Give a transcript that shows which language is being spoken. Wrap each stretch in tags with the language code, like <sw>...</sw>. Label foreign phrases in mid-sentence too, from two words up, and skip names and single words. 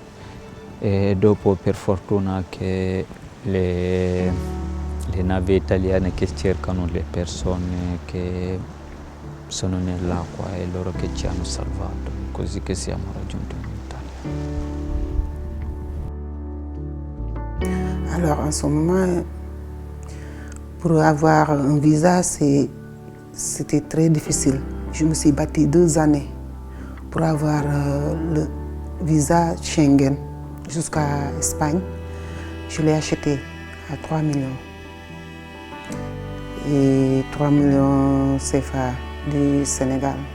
<it>E dopo per fortuna che le navi italiane che cercano le persone che sono nell'acqua e loro che ci hanno salvato, così che siamo raggiunti in Italia.</it> <fr>Alors en ce moment, pour avoir un visa, c'était très difficile. Je me suis battue 2 années pour avoir le visa Schengen jusqu'à Espagne. Je l'ai acheté à 3 millions. Et 3 millions CFA du Sénégal.</fr>